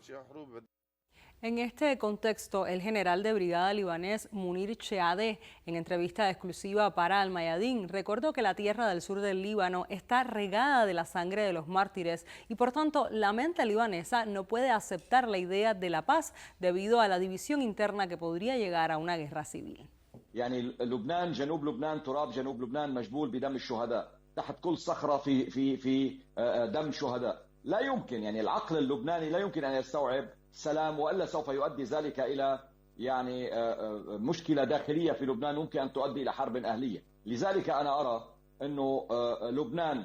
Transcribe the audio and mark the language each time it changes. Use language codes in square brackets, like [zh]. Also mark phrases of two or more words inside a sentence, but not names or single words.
[es] En este contexto, el general de brigada libanés Munir Cheadeh, en entrevista exclusiva para Al Mayadin, recordó que la tierra del sur del Líbano está regada de la sangre de los mártires y por tanto la mente libanesa no puede aceptar la idea de la paz debido a la división interna que podría llegar a una guerra civil. [ar] يعني لبنان جنوب لبنان تراب جنوب لبنان مجبول بدم الشهداء تحت كل صخرة في دم شهداء لا يمكن يعني العقل اللبناني لا يمكن أن يستوعب سلام وإلا سوف يؤدي ذلك إلى يعني مشكلة داخلية في لبنان ممكن أن تؤدي إلى حرب أهلية لذلك أنا أرى أنه لبنان